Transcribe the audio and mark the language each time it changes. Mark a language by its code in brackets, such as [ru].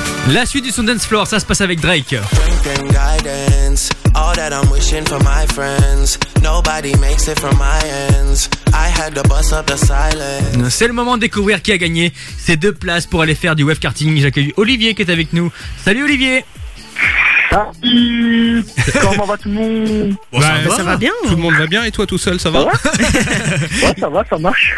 [fr] La suite du son dance floor, ça se passe avec Drake. [en] Strength and guidance, all that I'm wishing for my friends. Nobody makes it from my ends. I had to bust up the silence. [fr] C'est le moment de découvrir qui a gagné ces deux places pour aller faire du wave karting. J'accueille Olivier qui est avec nous. Salut Olivier. Comment va tout le monde? Bon, bah, ça va bien. Tout le monde va bien et toi tout seul, ça va? Ouais, ça va, ça marche.